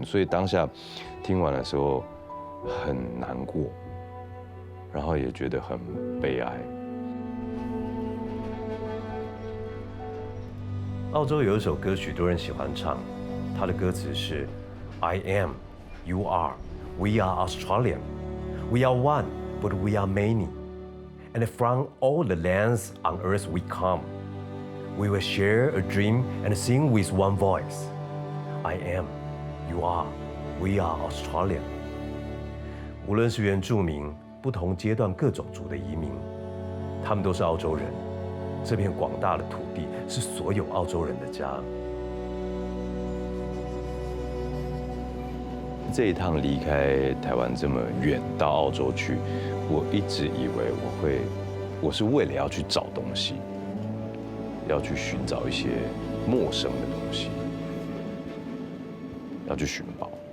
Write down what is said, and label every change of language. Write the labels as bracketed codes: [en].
[zh] 所以当下听完的时候很难过，然后也觉得很悲哀。澳洲有一首歌，许多人喜欢唱，它的歌词是 [en] I am, you are, we are Australian. We are one, but we are many. And from all the lands on earth we come. We will share a dream and sing with one voice. I am, you are, we are Australian. [zh] 无论是原住民，不同阶段各种族的移民，他们都是澳洲人。这片广大的土地是所有澳洲人的家。这一趟离开台湾这么远到澳洲去，我一直以为我是为了要去找东西，要去寻找一些陌生的东西，要去寻宝。